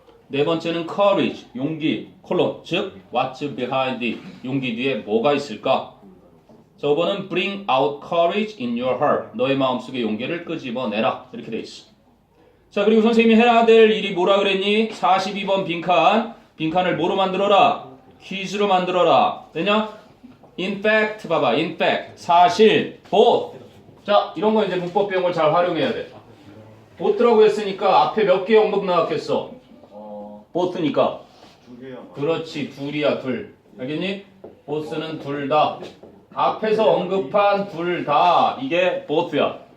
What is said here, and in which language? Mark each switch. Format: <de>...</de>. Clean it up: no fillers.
<ko>네 번째는 courage 용기 콜론 즉</ko> <en>what's behind it</en> <ko>용기 뒤에 뭐가 있을까? 자 5번은</ko> <en>bring out courage in your heart</en> <ko>너의 마음속에 용기를 끄집어내라 이렇게 돼 있어. 자 그리고 선생님이 해야 될 일이 뭐라 그랬니? 42번 빈칸을 뭐로 만들어라? 퀴즈로 만들어라. 되냐? in fact 봐봐 in fact 사실 both. 자 이런 거 이제 문법 비용을 잘 활용해야 돼. both라고 했으니까 앞에 몇 개 언급 나왔겠어? both니까 그렇지 둘이야 둘. 알겠니? both는 둘 다. 앞에서 언급한 둘 다 이게 both야.</ko>